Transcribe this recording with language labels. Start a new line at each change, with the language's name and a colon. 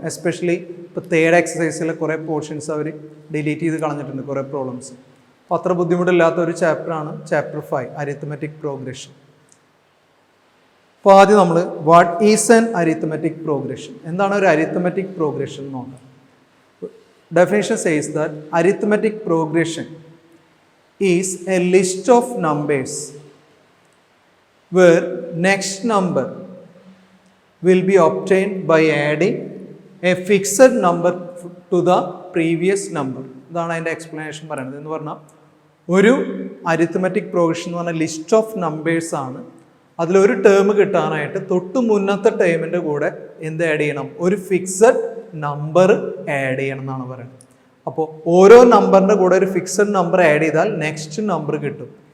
Malayalam: Especially ഇപ്പോൾ third എക്സസൈസിലെ കുറേ portions അവർ delete ചെയ്ത് കളഞ്ഞിട്ടുണ്ട്, കുറേ പ്രോബ്ലംസ്. അപ്പോൾ അത്ര ബുദ്ധിമുട്ടില്ലാത്ത ഒരു ചാപ്റ്ററാണ് ചാപ്റ്റർ 5 അരിത്തമെറ്റിക് പ്രോഗ്രഷൻ. അപ്പോൾ ആദ്യം നമ്മൾ
English: what is an arithmetic progression,
Malayalam: എന്താണ് ഒരു അരിത്തമെറ്റിക് പ്രോഗ്രഷൻ എന്ന് നോക്കാം.
English: Definition says that arithmetic progression is a list of numbers where next number will be obtained by adding a fixed number to the previous number.
Malayalam: ഇതാണ് അതിൻ്റെ explanation പറയുന്നത്. എന്ന് പറഞ്ഞാൽ ഒരു അരിത്തമെറ്റിക് പ്രോഗ്രഷൻ എന്ന് പറഞ്ഞാൽ ലിസ്റ്റ് ഓഫ് നമ്പേഴ്സ് ആണ്. അതിലൊരു ടേം കിട്ടാനായിട്ട് തൊട്ട് മുന്നത്തെ ടേമിൻ്റെ കൂടെ എന്ത് ആഡ് ചെയ്യണം, ഒരു ഫിക്സഡ് നമ്പർ ആഡ് ചെയ്യണം എന്നാണ് പറയുന്നത്. അപ്പോൾ ഓരോ നമ്പറിൻ്റെ കൂടെ ഒരു ഫിക്സഡ് നമ്പർ ആഡ് ചെയ്താൽ നെക്സ്റ്റ് നമ്പർ കിട്ടും.